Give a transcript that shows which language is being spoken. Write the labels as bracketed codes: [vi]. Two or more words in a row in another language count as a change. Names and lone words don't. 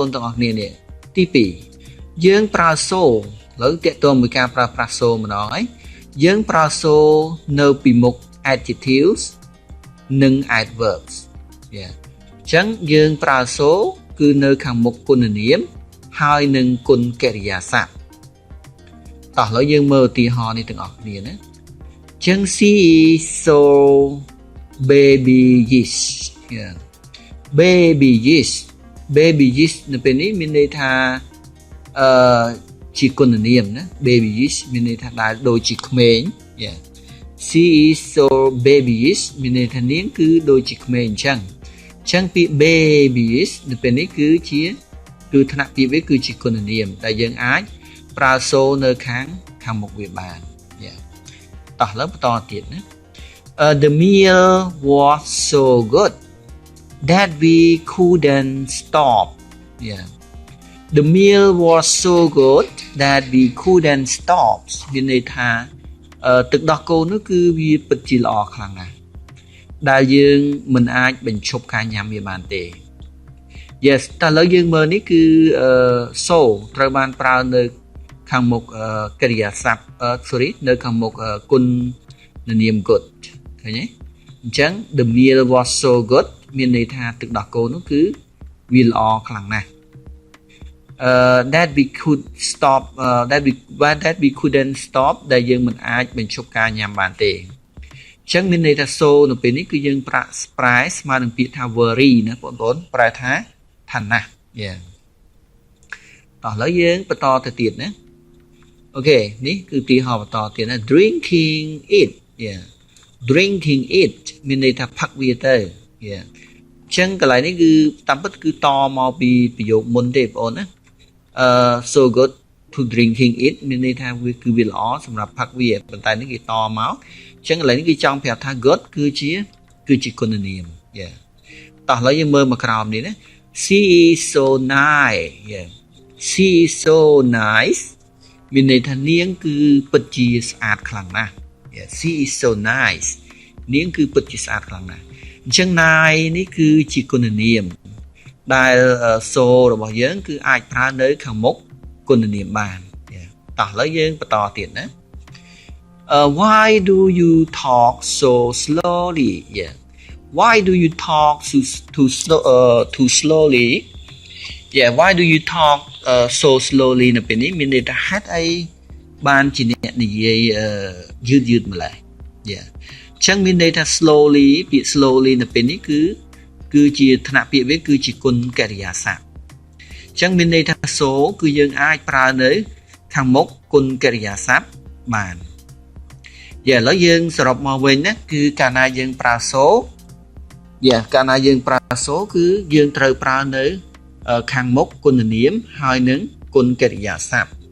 [km] នទាំងអស់គ្នានេះទី2យើងប្រើ so ឥឡូវតាក់ទងមួយការប្រើប្រាស់ so ម្ដងហើយយើងប្រើ so នៅពីមុខ adjectives និង adverbs អញ្ចឹងយើងប្រើ so គឺនៅខាងមុខគុណនាមហើយនឹងគុណកិរិយាសព្ទតោះឥឡូវយើងមើលឧទាហរណ៍នេះទាំងអស់គ្នាណាចឹង [en] she is so babyish [km] babyish នៅពេលនេះមានន័យថាជាគុណនាមណា babyish មានន័យថាដែលដូចជាក្មេង [en] she is so babyish [km] មានន័យថានាងគឺដូចជាក្មេងអញ្ចឹងពាក្យ babyish នៅពេលនេះគឺជាគឺថ្នាក់ពាក្យវាគឺជាគុណនាម ដែលយើងអាចប្រើ so នៅខាងមុខវាបានតោះឥឡូវបន្តទៀតណា [en] the meal was so good that we couldn't stop the meal was so good that we couldn't stop [km] មានន័យ ថាទឹកដោះគោនោះគឺវាពិតជាល្អខ្លាំងណាស់ដែលយើងមិនអាចបញ្ឈប់ការញ៉ាំវាបានទេ yes តើឥឡូវយើងមើល នេះគឺ so ត្រូវបានប្រើនៅខាងមុខកិរិយាសព្ទ sorry នៅខាងមុខគុណនាម good ឃើញទេអញ្ចឹង [en] the meal was so good [km] មានន័យថាទឹកដោះគោនោះគឺវាល្អខ្លាំងណាស់ [en] that we could stop that we couldn't stop [km] ដែលយើងមិនអាចបញ្ឈប់ការញ៉ាំបានទេអញ្ចឹងមានន័យថា so នៅពេលនេះគឺយើងប្រែស្មើនឹងពាក្យថា very ណាបងប្អូនប្រែថាណាស់ តោះឥឡូវយើងបន្តទៅទៀតណាអូខេនេះគឺទីហោបន្តទៀតណា [en] drinking it drinking it [km] មានន័យថាផឹកវាទៅអញ្ចឹងកន្លែងនេះគឺតាមពិតគឺតមកពីប្រយោគមុនទេបងប្អូនណា [en] so good to drinking it [km] មានន័យថាវាគឺវាល្អសម្រាប់ផឹកវាប៉ុន្តែនេះគេតមកអ ញ្ចឹងកន្លែងនេះគេចង់ប្រាប់ថា good គឺជាគុណនាមតោះឥឡូវយើងមើលមកក្រោមនេះណា [en] she is so nice she is so nice [km] មានន័យថានាងគឺពិតជាស្អាតខ្លាំងណាស់ [en] she is so nice [km] នាងគឺពិតជាស្អាតខ្លាំង ណាស់អញ្ចឹង nice នេះគឺជាគុណនាមដែល so របស់យើងគឺអាចប្រើនៅខាងមុខគុណនាមបានតោះឥឡូវយើងបន្តទៀតណា [en] why do you talk so slowly why do you talk too slowly why do you talk so slowly [km] នៅពេលនេះមានន័យថាហេតុអីបានជាអ្នកនិយា យយឺតម្ល៉េះអញ្ចឹងមានន័យថា slowly ពាក្យ slowly នៅពេលនេះគឺជាថ្នាក់ពាក្យវាគឺជាគុណកិរិយាសព្ទអញ្ចឹងមានន័យថា so គឺយើងអាចប្រើនៅខាងមុខគុណកិរិយាសព្ទបានឥឡូវយើងសរុបមកវិញណាគឺកាលណាយើងប្រើ so កាលណាយើងប្រើ so គឺយើងត្រូវប្រើនៅខាងមុខគុណនាមហើយនឹងគុណកិរិយាសព្ទ